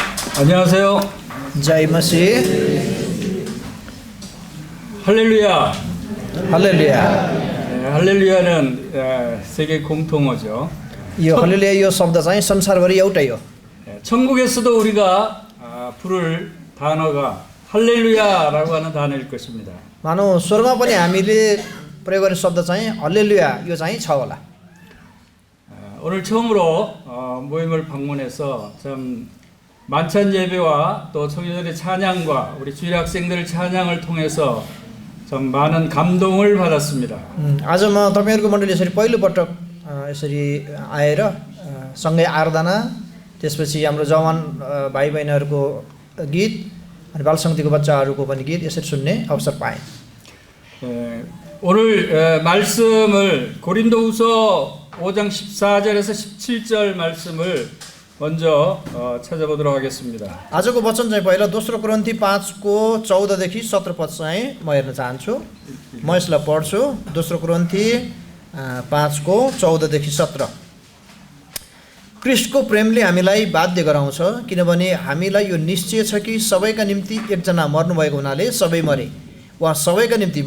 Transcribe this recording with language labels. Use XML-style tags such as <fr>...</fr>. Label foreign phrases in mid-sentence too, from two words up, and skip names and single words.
<ko>안녕하세요.</ko> <ne>जय मसीह</ne> <ko>할렐루야.</ko> <ne>हालेलुया</ne> <ko>할렐루야는 세계 공통어죠.</ko> <ne>यो हालेलुया यो शब्द चाहिँ संसारभरि एउटै हो</ne> <ko>천국에서도 우리가 부를 단어가 할렐루야라고 하는 단어일 것입니다.</ko> <ne>मानौ स्वर्गमा पनि हामीले प्रयोग गर्ने शब्द चाहिँ हालेलुया यो चाहिँ छ होला</ne> <ko>오늘 처음으로 모임을 방문해서 참 만찬 예배와 또 청년들의 찬양과 우리 주일 학생들의 찬양을 통해서 참 많은 감동을 받았습니다.</ko> <ne>आज म तपाईहरुको मण्डली यसरी पहिलो पटक यसरी आएर सँगै आराधना त्यसपछि हाम्रो जवान भाइ बहिनीहरुको गीत अनि बाल समितिको बच्चाहरुको पनि गीत यसरी सुन्ने अवसर पाएँ</ne> <ko>오늘 말씀을 고린도후서 5장 14절에서 17절 말씀을 먼저 찾아보도록 하겠습니다.</ko> <ne>आजको वचन चाहिँ पहिला दोस्रो कोरिन्थी 5 को 14 देखि 17 पद चाहिँ म हेर्न चाहन्छु म यसलाई पढ्छु दोस्रो कोरिन्थी 5 को 14 देखि 17 ख्रीष्टको प्रेमले हामीलाई बाध्य गराउँछ किनभने हामीलाई यो निश्चय छ कि सबैका निम्ति एकजना मर्नुभएको हुनाले सबै मरे उहाँ सबैका निम्ति</ne>